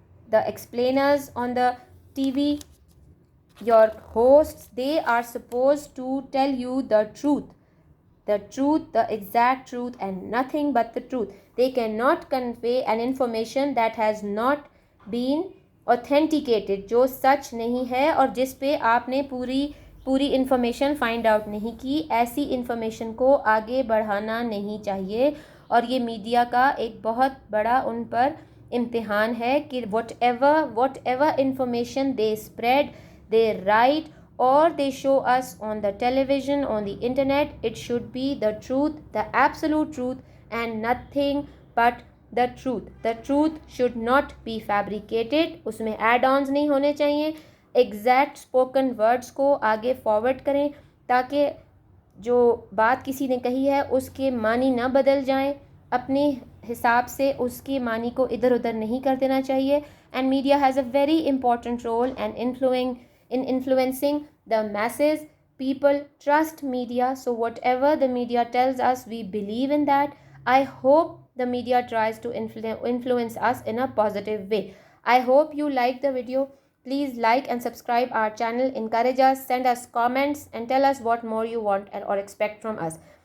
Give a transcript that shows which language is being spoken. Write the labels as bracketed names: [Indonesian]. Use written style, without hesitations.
[English] the explainers on the TV, your hosts, they are supposed to tell you the truth, the exact truth, and nothing but the truth. They cannot convey an information that has not been authenticated, [Urdu] جو سچ نہیں ہے اور جس پہ آپ نے پوری information find out نہیں کی. ایسی انفارمیشن کو آگے بڑھانا نہیں چاہیے, اور یہ میڈیا کا ایک بہت بڑا ان پر امتحان ہے کہ [English] Whatever information they spread, they write or they show us on the television, on the internet, it should be the truth, the absolute truth, and nothing but the truth. The truth should not be fabricated. [Urdu] اس میں add owns نہیں ہونے چاہیے. Exact spoken words کو آگے forward کریں تاکہ جو بات کسی نے کہی ہے اس کے معنی نہ بدل جائیں. اپنے حساب سے اس کی معنی کو ادھر ادھر نہیں کر دینا چاہیے. [English] And media has a very important role in influencing the masses. People trust media, so whatever the media tells us, we believe in that. I hope the media tries to influence us in a positive way. I hope you like the video. Please like and subscribe our channel, encourage us, send us comments, and tell us what more you want or expect from us.